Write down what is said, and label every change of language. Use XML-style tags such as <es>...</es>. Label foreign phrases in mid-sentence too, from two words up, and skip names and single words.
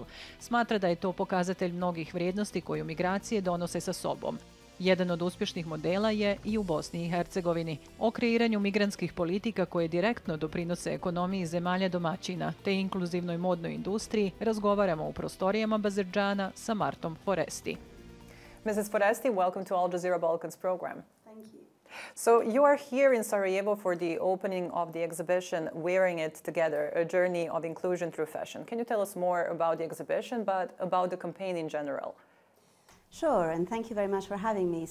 <bs>Smatra da je to pokazatelj mnogih vrijednosti koju migracije donose sa sobom. Jedan od uspješnih modela je i u Bosni i Hercegovini. O kreiranju migrantskih politika koje direktno doprinose ekonomiji zemalja domaćina te inkluzivnoj modnoj industriji razgovaramo u prostorijama Bazardžana sa Martom Foresti.</bs> <en>Mrs. Foresti, welcome to Al Jazeera Balkans program. Thank you. So you are here in Sarajevo for the opening of the exhibition Wearing It Together, a journey of inclusion through fashion. Can you tell us more about the exhibition, but about the campaign in general? Sure, and thank you very much for having me.</en>